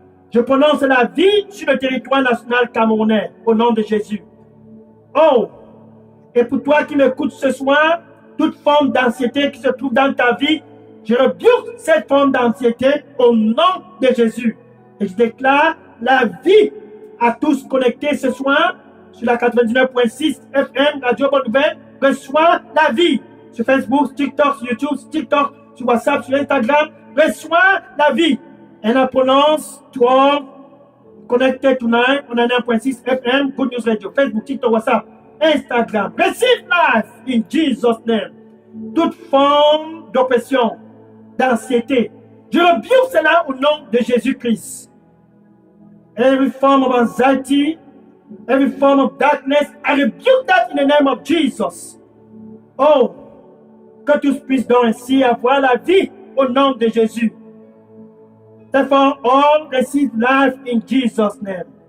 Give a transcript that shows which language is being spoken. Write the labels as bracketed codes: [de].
[fr] Je prononce la vie sur le territoire national camerounais au nom de Jésus. Oh, et pour toi qui m'écoutes ce soir, toute forme d'anxiété qui se trouve dans ta vie, je rebuke cette forme d'anxiété au nom de Jésus. Et je déclare la vie à tous connectés ce soir sur la 99.6 FM, Radio Bonne Nouvelle. Reçois la vie sur Facebook, TikTok, sur YouTube, sur WhatsApp, sur Instagram. Reçois la vie. [en] And I pronounce to all connected tonight on 99.6 FM, Good News Radio, Facebook, TikTok, WhatsApp, Instagram. Receive life in Jesus' name. [fr] Toute forme d'oppression, d'anxiété, je rebuke cela au nom de Jésus-Christ. [en] Every form of anxiety, every form of darkness, I rebuke that in the name of Jesus. [fr] Oh, que tous puissent donc ainsi avoir la vie au nom de Jésus. [en] Therefore, all receive life in Jesus' name.